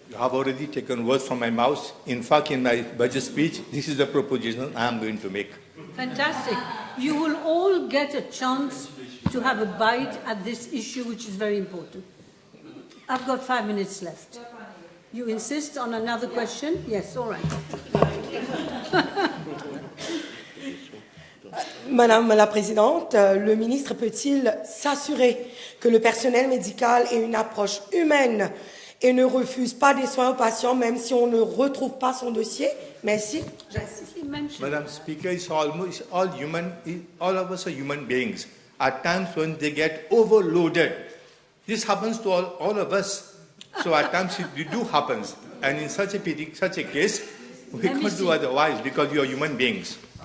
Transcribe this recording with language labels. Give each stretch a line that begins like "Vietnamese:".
English: You have already taken words from my mouth. In fact, in my budget speech, this is the proposition I am going to make. Fantastic. You will all get a chance to have a bite at this issue, which is very important. I've got 5 minutes left. You insist on another question? Yes, all right.
French: Madame la Présidente, le ministre peut-il s'assurer que le personnel médical ait une approche humaine et ne refuse pas des soins aux patients, même si on ne retrouve pas son dossier? Merci.
English: Madam Speaker, it's almost all human. All of us are human beings. At times when they get overloaded, this happens to all of us. So at times it do happens, and in such a case, we can't do otherwise because we are human beings.